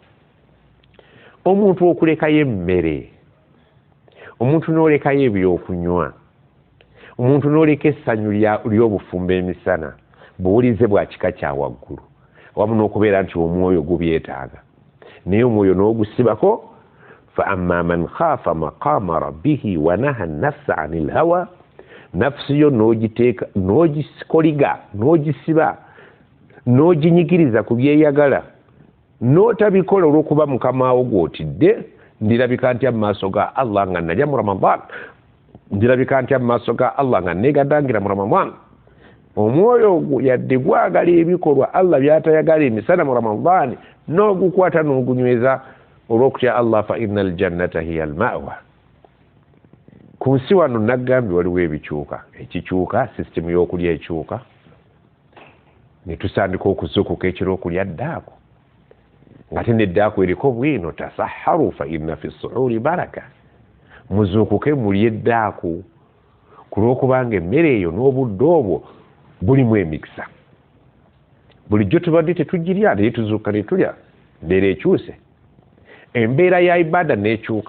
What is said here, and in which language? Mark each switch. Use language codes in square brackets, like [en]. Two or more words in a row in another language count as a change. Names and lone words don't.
[lg] Omuntu okulekayo emmere, omuntu n'olekayo ebyokunywa, omuntu n'oleka essanyu ly'obufumbo emisana, buwulize bwa kika kya waggulu, wamu n'okubeera nti omwoyo gubyetaaga. Naye omwoyo n'ogusibako, [ar] فأما من خاف مقام ربه ونهى النفس عن الهوى, [lg] nafsi yo n'ogiteeka n'ogisikoliga n'ogisiba n'oginyigiriza ku byeyagala n'otabikola olw'okuba mukama wo gw'otidde. Ndirabika ntya mu maaso ga Allah nga nalya mu Ramadan, ndirabika ntya mu maaso ga Allah nga neegadangira mu Ramadan. Omwoyo ogwo yadde gwagala ebikolwa Allah by'atayagala emisana mu Ramadan n'ogukwata n'ogunyweza olw'okutya Allah, [ar] فإن الجنة هي المأوى. [lg] Ku nsi wano naggambye waliwo ebikyuka. Ekikyuka sisitemu y'okulya ekyuka, ne tusandika okuzuukuka ekiro okulya ddaaku, nga te n'eddaaku eriko bwino [ar] تسحروا فإن في السحور بركة. [lg] Muzuukuke mulye eddaaku ku lw'okubanga emmere eyo n'obudde obwo bulimu emikisa. Bulijjo tubadde tetugirya naye tuzuuka ne tulya, mbeera ekyuse, embeera ya ibada n'ekyuka.